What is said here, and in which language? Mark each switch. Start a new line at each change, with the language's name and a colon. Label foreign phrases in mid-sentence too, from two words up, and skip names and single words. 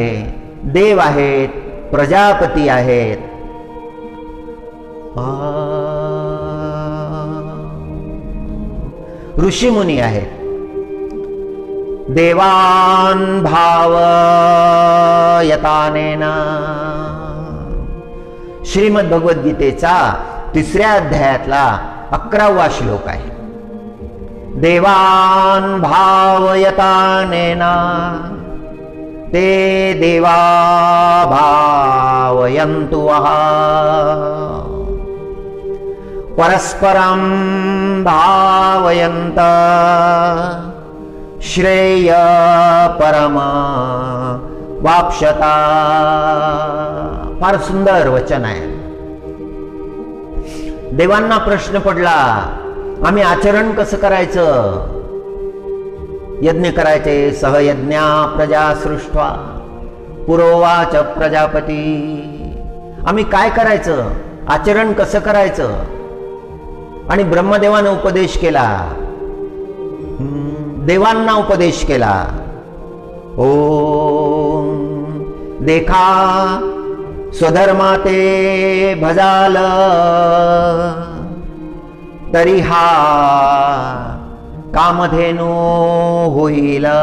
Marathi: देव आहेत, प्रजापती आहेत, ऋषीमुनी आहेत.
Sanskrit: देवान भावयतानेन,
Marathi: श्रीमद भगवद्गीतेचा 3ऱ्या अध्यायातला 11वा श्लोक आहे.
Sanskrit: देवान भावयतानेन ते देवा भावयन्तु वः, परस्परं भावयन्त श्रेय परम वाप्स्यता.
Marathi: फार सुंदर वचन आहे. देवांना प्रश्न पडला, आम्ही आचरण कसं करायचं? यज्ञ करायचे.
Sanskrit: सहयज्ञा प्रजा सृष्ट्वा पुरोवाच प्रजापती.
Marathi: आम्ही काय करायचं? आचरण कसं करायचं? आणि ब्रह्मदेवाने उपदेश केला, देवांना उपदेश केला. ओम देखा स्वधर्माते भजाल तरी हा कामधेनु होईल.